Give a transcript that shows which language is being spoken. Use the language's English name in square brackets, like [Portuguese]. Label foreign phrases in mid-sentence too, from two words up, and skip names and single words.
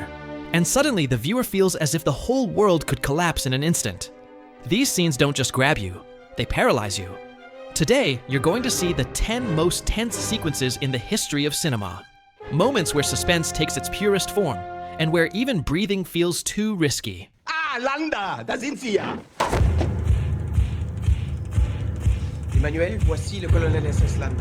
[English] And suddenly the viewer feels as if the whole world could collapse in an instant. These scenes don't just grab you, they paralyze you. Today, you're going to see the 10 most tense sequences in the history of cinema. Moments where suspense takes its purest form, and where even breathing feels too risky. [German] Ah, Landa, da sind Sie ja! [French] Emmanuel, voici le colonel SS Landa.